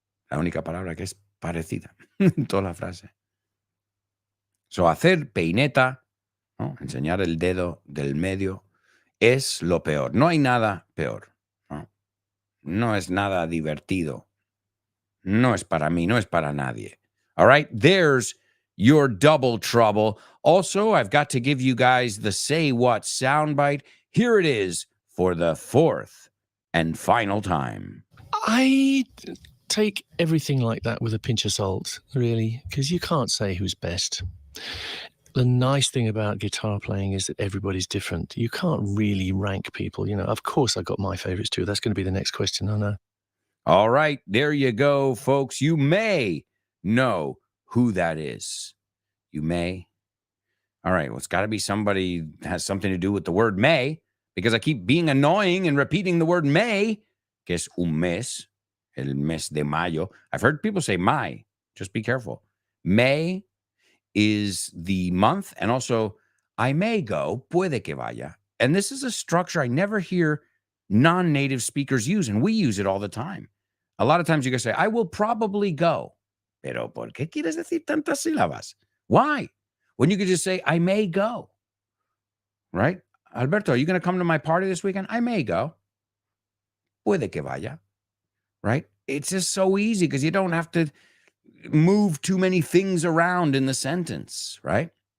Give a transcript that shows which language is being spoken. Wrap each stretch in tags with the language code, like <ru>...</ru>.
<es>La única palabra que es parecida en toda la frase. So, hacer peineta, ¿no? Enseñar el dedo del medio, es lo peor. No hay nada peor. No, no es nada divertido. No es para mí, no es para nadie.</es> <en>All right, there's your double trouble. Also, I've got to give you guys the Say What soundbite. Here it is for the fourth and final time. I take everything like that with a pinch of salt, really, because you can't say who's best. The nice thing about guitar playing is that everybody's different. You can't really rank people. You know, of course, I got my favorites too. That's going to be the next question. I know. All right, there you go, folks. You may know who that is. You may. All right, well, it's got to be somebody that has something to do with the word may, because I keep being annoying and repeating the word may,</en> <es>que es un mes, el mes de mayo.</es> <en>I've heard people say May. Just be careful. May is the month, and also I may go,</en> <es>puede que vaya.</es> <en>And this is a structure I never hear non-native speakers use, and we use it all the time. A lot of times you can say, I will probably go.</en> <es>Pero ¿por qué quieres decir tantas sílabas?</es> <en>Why? When you could just say, I may go. Right? Alberto, are you going to come to my party this weekend? I may go.</en> <es>Puede que vaya.</es> <en>Right? It's just so easy because you don't have to move too many things around in the sentence, right?</en>